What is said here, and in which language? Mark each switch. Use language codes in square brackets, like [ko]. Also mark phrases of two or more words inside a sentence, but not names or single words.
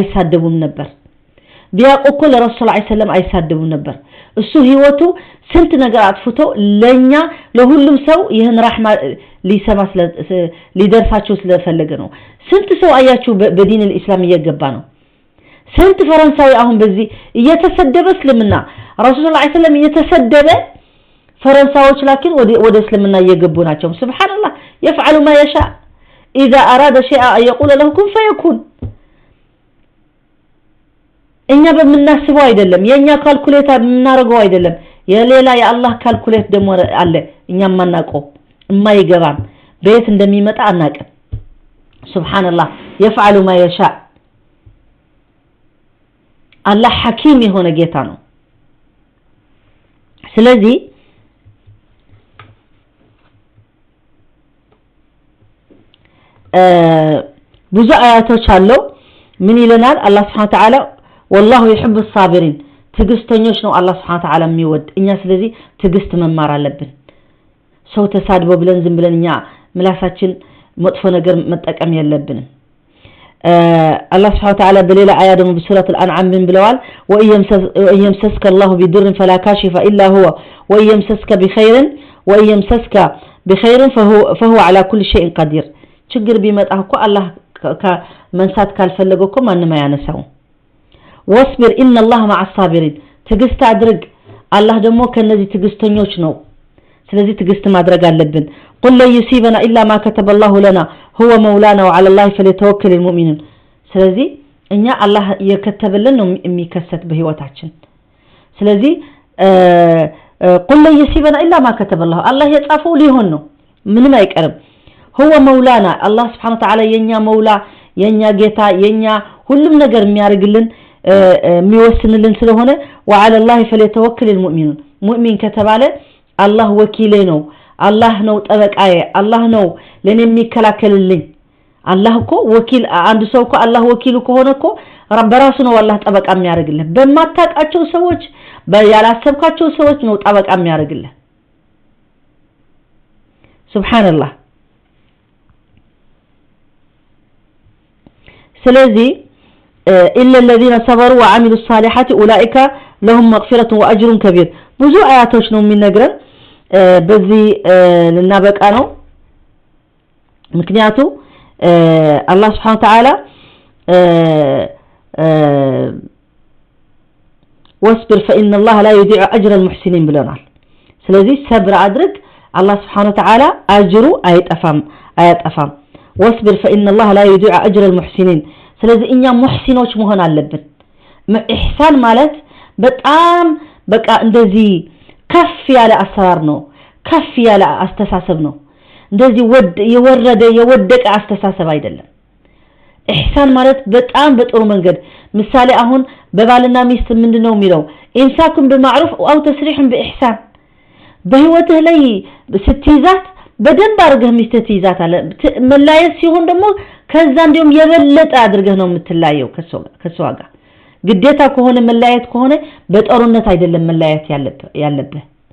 [am] እንደዚህ አይሳደቡም ነበር ቢያቆ ለረሱል [ar] صلى الله عليه وسلم [am] አይሳደቡ ነበር እሱ ህይወቱ ስንት ነገር አጥፍቶ ለኛ ለሁሉም ሰው ይሄን ረህማ ሊሰማ ሊደርሳቸው ስለፈለገ ነው ስንት ሰው አያችሁ በዲን الاسلام እየገባ ነው ስንት ፈረንሳዊ አሁን በዚህ እየተሰደበ እስልምና ረሱል [ar] صلى الله عليه وسلم [am] እየተሰደበ ፈረንሳዮች ላኪን ወደ እስልምና እየገቡ ናቸው ሱብሃንአላህ [ar] يفعل ما يشاء اذا اراد شيئا ان يقول له كن فيكون [am] እኛ በመናስበው አይደለም የኛ ካልኩሌት እናረጋው አይደለም የሌላ የአላህ ካልኩሌት ደሞ አለ እኛ ማናቀው የማይገባን በየት እንደሚመጣ አናቀም ሱብሃንአላህ [ar] يفعل ما يشاء [am] አላህ ሐኪም የሆነ ጌታ ነው ስለዚህ ብዙ አያቶች አለው ምን ይለናል አላህ [ar] سبحانه وتعالى والله يحب الصابرين [am] ትግስተኞች ነው አላህ [ar] سبحانه وتعالى [am] የሚወድ እኛ ስለዚህ ትግስት መማር አለብን ሰው ተሳድቦ ብለን ዝም ብለን እኛ ምላሳችን መጥፎ ነገር መጠቀም የለብንም [ar] الله سبحانه وتعالى بليل آيات من بسورة الأنعام من بلوال وإن يمسسك الله بضر فلا كاشف إلا هو وإن يمسسك بخير فهو على كل شيء قدير [am] ችግር ቢመጣው አላህ ከመንሳት ካልፈለገው ማንንም ያነሳው [ar] واصبر ان الله مع الصابرين [am] ትግስት አድርግ አላህ ደግሞ ከነዚህ ትግስተኞች ነው ስለዚህ ትግስት ማድረግ አለብን [ar] قل لا يصيبنا الا ما كتب الله لنا هو مولانا وعلى الله فليتوكل المؤمنون [am] ስለዚህ እኛ አላህ የከተበልን ነው የሚከሰት በህይወታችን ስለዚህ [ar] قل لا يصيبنا الا ما كتب الله الله [am] የጻፈው ሊሆን ነው ምንም አይቀርም [ar] هو مولانا الله سبحانه وتعالى [am] የኛ መውላ የኛ ጌታ የኛ ሁሉም ነገር የሚያርግልን የሚወስንልን ስለሆነ [ar] وعلى الله فليتوكل المؤمنون [am] ሙእሚን ከተባለ አላህ ወኪሌ ነው አላህ ነው ጠበቃዬ አላህ ነው ለኔ የሚከላከልልኝ አላህ እኮ ወኪል አንድ ሰው እኮ አላህ ወኪሉ ከሆነ እኮ በራሱ ነው አላህ ጠበቃ የሚያርግልህ በማታቃቸው ሰዎች ያላሰብካቸው ሰዎች ነው ጠበቃ የሚያርግልህ ሱብሃንአላህ ስለዚህ [ar] إلا الذين صبروا وعملوا الصالحات أولئك لهم مغفرة وأجر كبير [am] ብዙ አያቶች ነው የሚነግረን በዚህ ለናበቃ ነው ምክንያቱ አላህ [ar] سبحانه وتعالى واصبر فإن الله لا يضيع أجر المحسنين [am] ብለናል ስለዚህ ሰብር አድርግ አላህ [ar] سبحانه وتعالى [am] አጅሩ አይጠፋም [ar] واصبر فإن الله لا يضيع أجر المحسنين [am] ስለዚህ እኛ ሙህሲኖች መሆን አለብን ኢህሳን ማለት በጣም በቃ እንደዚህ ከፍ ያለ አሰራር ነው ከፍ ያለ አስተሳሰብ ነው እንደዚህ የወደቀ አስተሳሰብ አይደለም ኢህሳን ማለት በጣም በጥሩ መንገድ ምሳሌ አሁን በባልና ሚስት ምንድነው የሚለው [ar] إمساك بمعروف أو تسريح بإحسان [am] በህይወትህ ላይ ስትይዛት በደንብ አድርገህ ሚስት ትይዛታለህ መላየት ሲሆን ደግሞ ከዛ እንደውም የበለጠ አድርገህ ነው የምትላየው ከሷ ጋር ግዴታ ከሆነ መላየት ከሆነ በጦርነት አይደለም መላየት ያለበት